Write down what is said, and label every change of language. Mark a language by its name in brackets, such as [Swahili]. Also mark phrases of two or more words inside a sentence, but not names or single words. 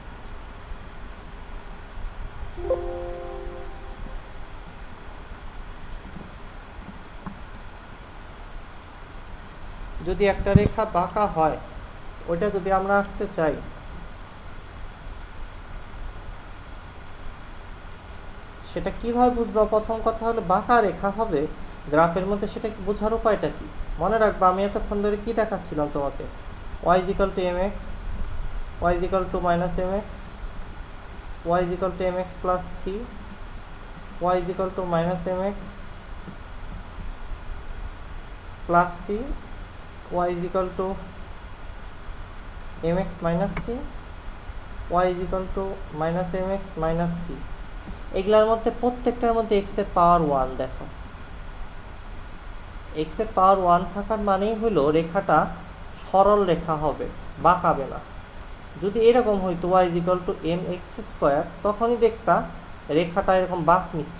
[Bangla] যদি একটা রেখা বাঁকা হয়, ওইটা যদি আমরা আঁকতে চাই, সেটা কিভাবে বুঝবো? প্রথম কথা হলো বাঁকা রেখা হবে গ্রাফের মধ্যে, সেটা কি বোঝার উপায়টা কি? মনে রাখবা আমি এতক্ষণ ধরে কি দেখাচ্ছিলাম তোমাকে, y = mx, y = -mx, y = mx + c, y = -mx + c, y = mx - c, y = -mx - c। এগুলোর মধ্যে প্রত্যেকটার মধ্যে x এর পাওয়ার 1 দেখো। x এর পাওয়ার 1 থাকার মানেই হলো রেখাটা সরল রেখা হবে, বাঁকাবে না। যদি এরকম হইতো y = mx², তখনই দেখতা রেখাটা এরকম বাঁক নিচ্ছে।